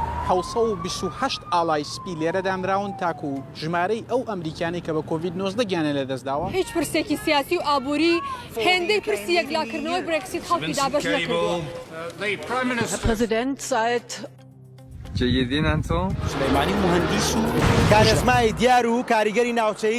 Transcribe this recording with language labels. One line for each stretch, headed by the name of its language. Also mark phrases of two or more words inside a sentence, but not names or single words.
Central Kurdish: 1928 ئاڵای سپی لێرە دامراون تاکو و ژمارەی ئەو ئەمریکانی کە بە کۆڤید 19 گیانە لە دەستداوە هیچ پرسێکی سیاسی و ئابووری هێندەی پرسی یەکلاکردنەوەی برێکسیت خەڵکی دابەش نەکردووە.
Arabic: جيدين أنتم؟
Central Kurdish: سليماني مهندس كاريزمای دیار و کاریگەری ناوچەی